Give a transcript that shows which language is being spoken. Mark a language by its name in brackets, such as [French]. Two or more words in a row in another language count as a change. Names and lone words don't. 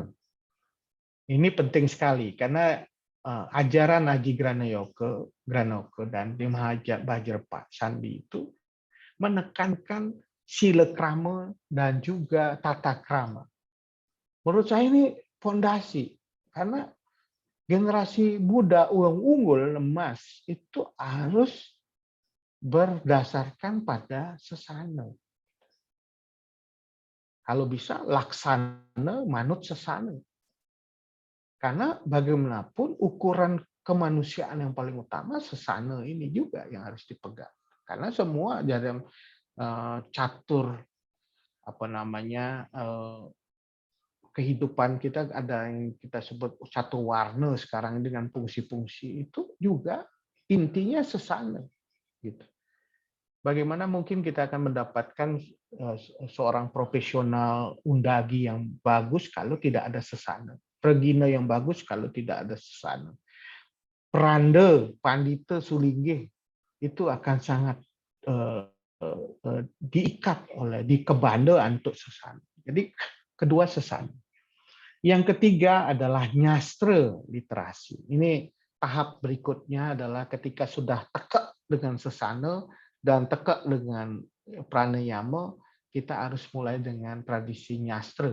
[Indonesian] Ini penting sekali karena ajaran Aji Granoko dan di Mahabhajar Sandi itu menekankan sila krama dan juga tata krama. Menurut saya ini fondasi karena generasi muda unggul emas itu harus berdasarkan pada sesana. Kalau bisa laksana manut sesana. Karena bagaimanapun ukuran kemanusiaan yang paling utama sesana ini juga yang harus dipegang. Karena semua dalam catur kehidupan kita ada yang kita sebut catur warna sekarang dengan fungsi-fungsi itu juga intinya sesana gitu. Bagaimana mungkin kita akan mendapatkan seorang profesional undagi yang bagus kalau tidak ada sesana, pregina yang bagus kalau tidak ada sesana, pranda, pandita, sulinggih itu akan sangat diikat oleh dikebanda untuk sesana. Jadi kedua sesana. Yang ketiga adalah nyastra literasi. Ini tahap berikutnya adalah ketika sudah tekak dengan sesana dan tekak dengan pranayama, kita harus mulai dengan tradisi nyastra.